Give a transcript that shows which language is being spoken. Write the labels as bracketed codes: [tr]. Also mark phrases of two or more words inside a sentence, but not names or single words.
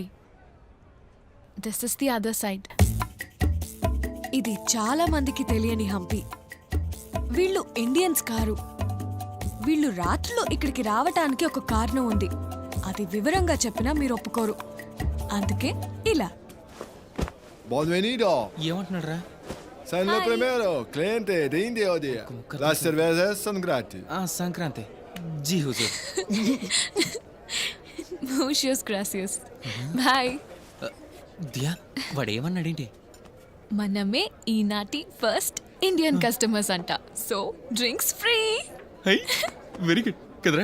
[en] This is the other side. [te] ఇది చాలా మందికి తెలియని హంపి. వీళ్ళు ఇండియన్స్ కారు. వీళ్ళు రాత్రిలో ఇక్కడికి రావటానికి ఒక కారణం ఉంది. అది వివరంగా చెప్పినా మీరు ఒప్పుకోరు. అందుకే ఇలా. [es] Buonvenido. [te] ఏమంటున్నాడు రా? [it] Sei il primero cliente di India oggi. [es] Las cervezas [it] sono gratis. [te] సంక్రాంతి. [hi] जी हुज़ूर. [es] Muchas gracias. బాయ్. [te] దియా, వాడు ఏమన్నాడేంటి? మనమే ఈనాటి [en] first Indian customers [te] అంట. [en] so drinks free. very good కదరా.